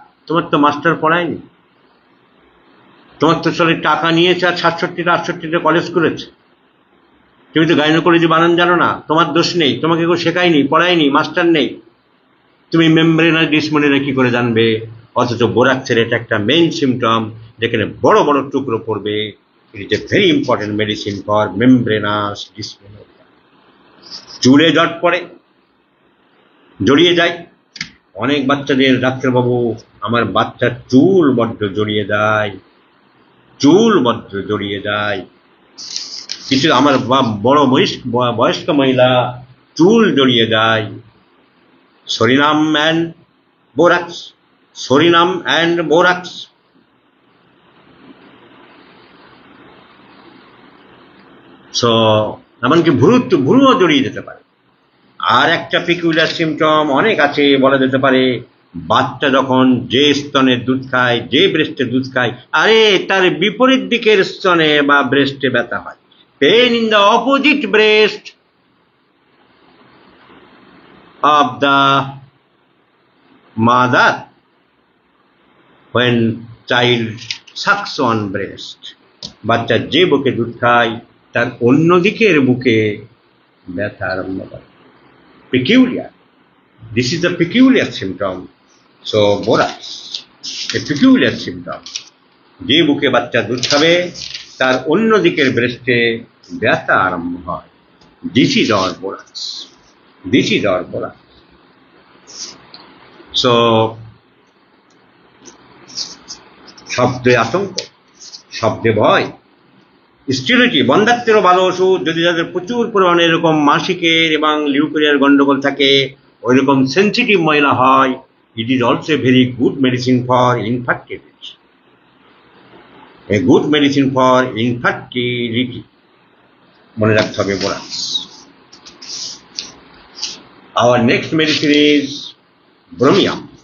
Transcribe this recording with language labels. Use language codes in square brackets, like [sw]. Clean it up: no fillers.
[bn] তোমার তো মাস্টার পড়ায়নি, তোমার তো চলে টাকা নিয়েছে আর 67টা 68টা কলেজ করেছে, তুমি তো গাইনোকোলজি বানান জানো না। তোমার দোষ নেই, তোমাকে কেউ শেখায়নি, পড়ায়নি, মাস্টার নেই, তুমি মেমব্রেনাস ডিসমেনোরিয়া কি করে জানবে? অথচ বোরাক্সের এটা একটা মেইন সিমটম, যেখানে বড় বড় টুকরো পড়বে, [en] It is a very important medicine for membranous dysmenorrhea. [bn] চুলে জট পড়ে, জড়িয়ে যায়। অনেক বাচ্চাদের ডাক্তারবাবু আমার বাচ্চার চুল বড্ড জড়িয়ে যায়, চুল বড্ড জড়িয়ে যায়। কিছু আমার বড় বয়স্ক মহিলা চুল জড়িয়ে যায়। Psorinum and borax, psorinum and borax. So এমনকি ভুরুও জড়িয়ে যেতে পারে। আর একটা পিকুলার সিমটম অনেক আছে, বলা যেতে পারে বাচ্চা যখন যে স্তনের দুধ খায়, যে ব্রেস্টে দুধ খায়, আরে তার বিপরীত দিকের স্তনে বা ব্রেস্টে ব্যথা হয়। [en] Pain in the opposite breast of the mother when child sucks on breast. [bn] বাচ্চা যে বুকে দুধ খায় তার অন্য দিকের বুকে ব্যথা আরম্ভ করে। Peculiar. [en] This is the peculiar symptom. So borax, a peculiar symptom. [bn] যে বুকে বাচ্চা দুধ খাবে তার অন্য দিকের ব্রেস্টে ব্যথা আরম্ভ হয়। [en] This is our borax. [bn] This is our borax. So শব্দে আতঙ্ক, শব্দে ভয়, স্টেরিলিটি, বন্ধ্যাত্বেরও ভালো ওষুধ। যদি যাদের প্রচুর পরিমাণে এরকম মাসিকের এবং লিউকেরিয়ার গন্ডগোল থাকে, ওই রকম সেন্সিটিভ মহিলা হয়, [en] it is also a very good medicine for infertility, [bn] a good medicine for infertility. মনে রাখতে হবে borax. [en] Our next medicine is bromium.